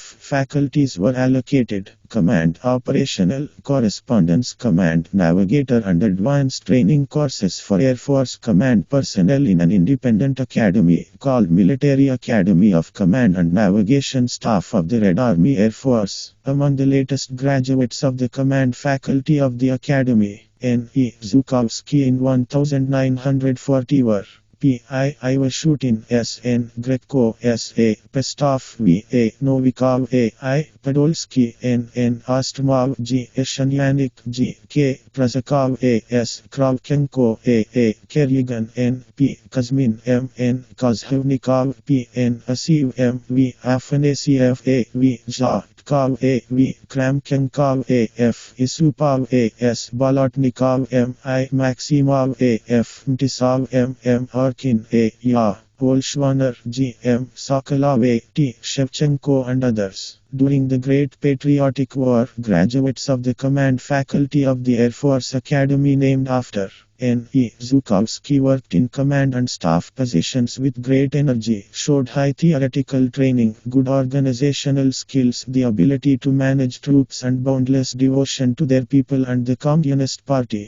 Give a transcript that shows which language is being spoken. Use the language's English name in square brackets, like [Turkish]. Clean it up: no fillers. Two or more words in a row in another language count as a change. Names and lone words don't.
[English] Faculties were allocated: Command, Operational, Correspondence Command, Navigator and Advanced Training Courses for Air Force Command personnel in an independent academy called Military Academy of Command and Navigation Staff of the Red Army Air Force. Among the latest graduates of the command faculty of the academy, N. E. Zhukovsky in 1940 were P. I. Ivashutin, S. N. Greco, S. A. Pestov, V. A. Novikov, A. I. Podolsky, N. N. Ostromov, G. Shananik, G. K. Prasakov, A. S. Kravchenko, A. A. Kerrigan, N. P. Kuzmin, M. N. Kozhevnikov, P. N. Asiv, M. V. Afanasiev, A. V. Zhatkov, A. V. Kramchenkov, A. F. Isupov, A. S. Bolotnikov, M. I. Maximov, A. F. Mtisov, M. M. Arkin, A. Ya. Volshvaner, G. M. Sokolov, A. T. Shevchenko and others. During the Great Patriotic War, graduates of the command faculty of the Air Force Academy named after N. E. Zhukovsky worked in command and staff positions with great energy, showed high theoretical training, good organizational skills, the ability to manage troops and boundless devotion to their people and the Communist Party.